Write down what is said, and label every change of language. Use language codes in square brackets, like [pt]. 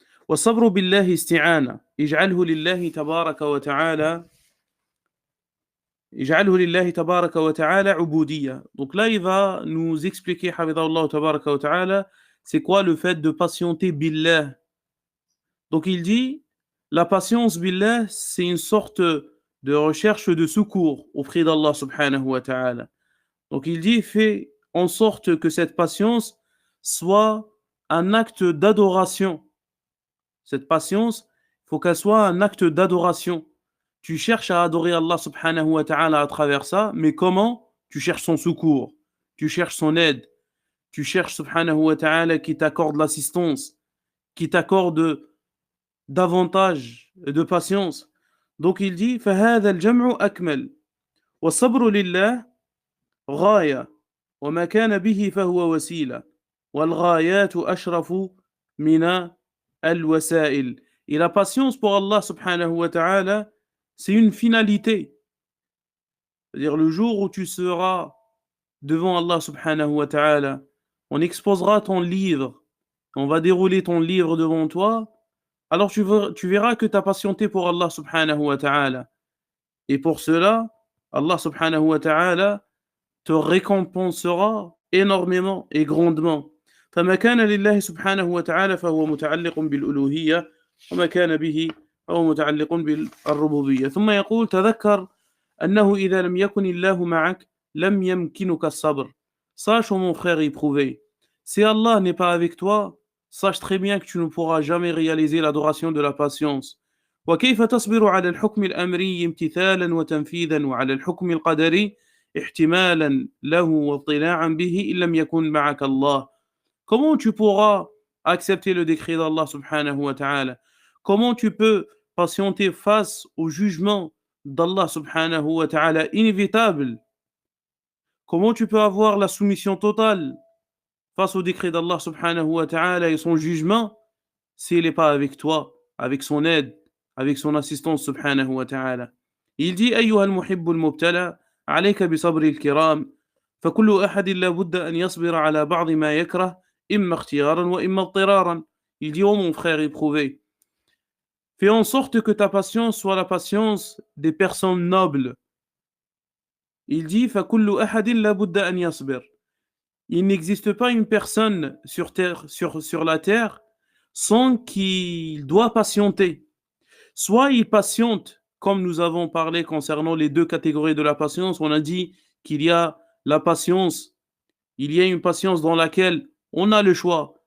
[ar] والصبر بالله استعانة اجعله لله تبارك وتعالى اجعله لله تبارك وتعالى عبودية. [fr] Donc là il va nous expliquer [ar] حفظه الله تبارك وتعالى [fr] c'est quoi le fait de patienter billah. Donc il dit la patience billah c'est une sorte de recherche de secours auprès d'Allah subhanahu wa ta'ala. Donc il dit fais en sorte que cette patience soit un acte d'adoration. Cette patience, faut qu'elle soit un acte d'adoration. Tu cherches à adorer Allah subhanahu wa ta'ala à travers ça, mais comment? Tu cherches son secours, tu cherches son aide, tu cherches subhanahu wa ta'ala qui t'accorde l'assistance, qui t'accorde davantage de patience. Donc il dit [ar] فهذا الجمع أكمل والصبر لله غاية وما كان به فهو وسيلة والغايات أشرف من الوسائل. [fr] Et la patience pour Allah subhanahu wa ta'ala, c'est une finalité. C'est-à-dire le jour où tu seras devant Allah subhanahu wa ta'ala, on exposera ton livre, on va dérouler ton livre devant toi, alors tu verras que tu as patienté pour Allah subhanahu wa ta'ala. Et pour cela, Allah subhanahu wa ta'ala te récompensera énormément et grandement. [ar] فما كان لله سبحانه وتعالى فهو متعلق بالألوهية وما كان به فهو متعلق بالربوبية. ثم يقول تذكر أنه إذا لم يكن الله معك لم يمكنك الصبر. [fr] Sache, mon frère éprouvé, si Allah n'est pas avec toi, sache très bien que tu ne pourras jamais réaliser l'adoration de la patience. [ar] وكيف تصبر على الحكم الأمري امتثالا وتنفيذا وعلى الحكم القدري احتمالا له واطلاعا به إن لم يكن معك الله. [fr] Comment tu pourras accepter le décret d'Allah subhanahu wa ta'ala? Comment tu peux patienter face au jugement d'Allah subhanahu wa ta'ala inévitable? Comment tu peux avoir la soumission totale face au décret d'Allah subhanahu wa ta'ala et son jugement s'il n'est pas avec toi, avec son aide, avec son assistance subhanahu wa ta'ala? Il dit [ar] أيها المحب المبتلى عليك بصبر الكرام فكل أحد لا بد أن يصبر على بعض ما يكره إما اختيارا وإما اضطرارا. [fr] Il dit, oh mon frère éprouvé, fais en sorte que ta patience soit la patience des personnes nobles. Il dit [ar] فكل أحد لا بد أن يصبر. [fr] Il n'existe pas une personne sur la terre sans qu'il doit patienter. Soit il patiente, comme nous avons parlé concernant les deux catégories de la patience, on a dit qu'il y a la patience, il y a une patience dans laquelle on a le choix.